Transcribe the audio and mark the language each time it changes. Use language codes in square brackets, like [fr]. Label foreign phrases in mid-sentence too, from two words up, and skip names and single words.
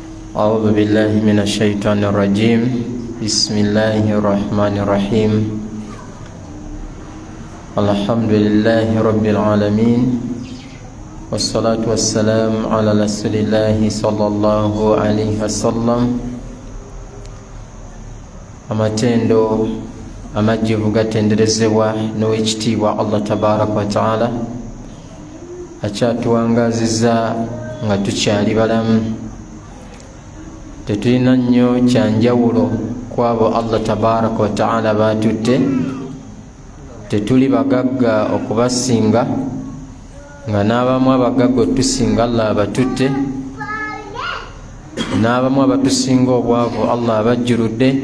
[ar] أعوذ بالله من الشيطان الرجيم بسم الله الرحمن الرحيم الحمد لله رب العالمين والصلاة والسلام على رسول الله صلى الله عليه وسلم [lg] amatendo amajjivu gatenderezebwa n'owekitiibwa [ar] الله تبارك وتعالى [lg] akyatuwangaziza nga tukyali balamu tetulina nnyo kyanjawulo kwabo [ar] الله تبارك وتعالى [lg] batutte tetuli bagagga okubasinga nga n'abamu abagagga otusinga Allah abatutte n'abamu abatusinga obwavu Allah abajjuludde